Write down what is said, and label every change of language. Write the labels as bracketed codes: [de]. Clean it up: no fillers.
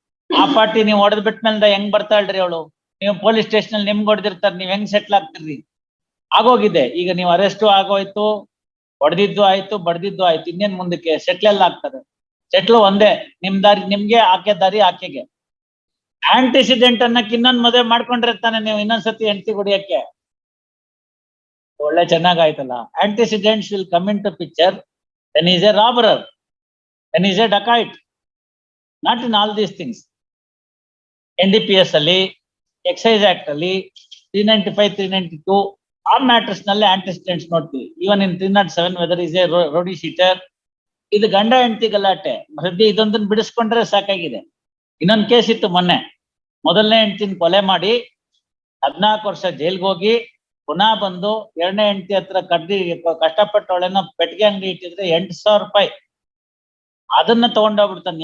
[kn] ಆ ಪಾರ್ಟಿ ನೀವು ಹೊಡೆದ್ ಬಿಟ್ಮೇಲೆ ಹೆಂಗ್ ಬರ್ತಾಳ್ರಿ ಅವಳು? ನೀವು ಪೊಲೀಸ್ ಸ್ಟೇಷನ್ ಅಲ್ಲಿ ನಿಮ್ಗೆ ಹೊಡೆದಿರ್ತಾರ, ನೀವ್ ಹೆಂಗ್ ಸೆಟ್ಲ್ ಆಗ್ತಿರ್ರಿ? ಆಗೋಗಿದೆ. ಈಗ ನೀವು ಅರೆಸ್ಟು ಆಗೋಯ್ತು, ಹೊಡೆದಿದ್ದು ಆಯ್ತು, ಬಡ್ದಿದ್ದು ಆಯ್ತು, ಇನ್ನೇನ್ ಮುಂದಕ್ಕೆ ಸೆಟ್ಲ್ ಎಲ್ಲ ಆಗ್ತದೆ? ಸೆಟ್ಲು ಒಂದೇ, ನಿಮ್ ದಾರಿ ನಿಮ್ಗೆ, ಆಕೆ ದಾರಿ ಆಕೆಗೆ. ಆಂಟಿಸಿಡೆಂಟ್ ಅನ್ನಕ್ಕೆ ಇನ್ನೊಂದ್ ಮದುವೆ ಮಾಡ್ಕೊಂಡಿರ್ತಾನೆ, ನೀವು ಇನ್ನೊಂದ್ಸತಿ ಹೆಂಡತಿ ಹೊಡಿಯಕ್ಕೆ. ಒಳ್ಳೆ ಚೆನ್ನಾಗಾಯ್ತಲ್ಲ. [en] Antecedents will come into picture when he is a robber, when he is a dacoit, not in all these things. [kn] NDPS ಅಲ್ಲಿ, ಎಕ್ಸೈಸ್ ಆಕ್ಟ್ ಅಲ್ಲಿ 395, 392 ಆ ಮ್ಯಾಟರ್ಸ್ ನಲ್ಲಿ ಆಂಟಿಸಿಡೆಂಟ್ಸ್ ನೋಡ್ತೀವಿ. [en] Even in 307 whether is a rowdy sheeter. [kn] ಇದು ಗಂಡ ಹೆಂಡತಿ ಗಲಾಟೆ. ಸದ್ಯ ಇದೊಂದನ್ನು ಬಿಡಿಸ್ಕೊಂಡ್ರೆ ಸಾಕಾಗಿದೆ. ಇನ್ನೊಂದು ಕೇಸ್ ಇತ್ತು ಮೊನ್ನೆ, ಮೊದಲನೇ ಹೆಂಡತಿನ ಕೊಲೆ ಮಾಡಿ 14 ವರ್ಷ ಜೈಲ್ಗೆ ಹೋಗಿ ಪುನಃ ಬಂದು ಎರಡನೇ ಹೆಂಡತಿ ಹತ್ರ ಕಷ್ಟಪಟ್ಟವಳೇನೋ ಪೆಟ್ಟಿಗೆ ಅಂಗಡಿ ಇಟ್ಟಿದ್ರೆ 8,000 ರೂಪಾಯಿ ಅದನ್ನ ತಗೊಂಡೋಗ್ಬಿಡ್ತಾನೆ.